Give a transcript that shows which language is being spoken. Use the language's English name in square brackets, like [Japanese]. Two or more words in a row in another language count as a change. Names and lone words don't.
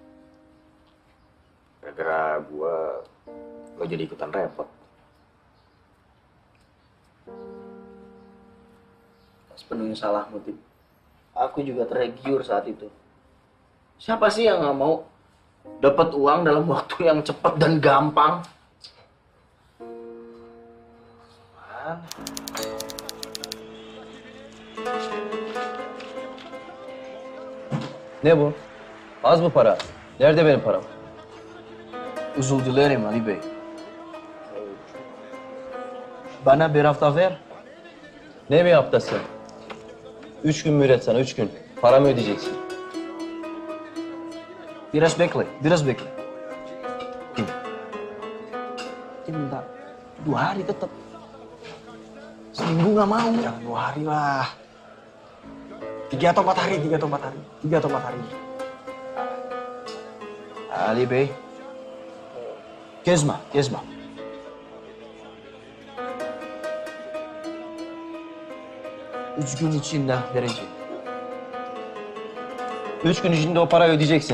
[Indonesian] Gara-gara gua, lo jadi ikutan repot. Sepenuhnya salahmu, Tim. Aku juga tergiur saat itu. Siapa sih yang nggak mau dapat uang dalam waktu yang cepat dan gampang? [Turkish] Ne bu? Az mı para? Nerede benim param? Özür dilerim Ali Bey. Bana bir hafta ver. Ne bir haftası? 3 gün mühlet sana, 3 gün. Paramı ödeyeceksin. Biraz bekle, biraz bekle. [Indonesian] Tim. Tim minta 2 hari tetap. Seminggu nggak mau. Jangan 2 hari lah. 3 atau 4 hari, 3 atau 4 hari. 3 atau 4 hari. [Turkish] Ali Bey. Gezme, gezme. Üç gün içinde vereceğim. 3 gün içinde o parayı ödeyeceksin.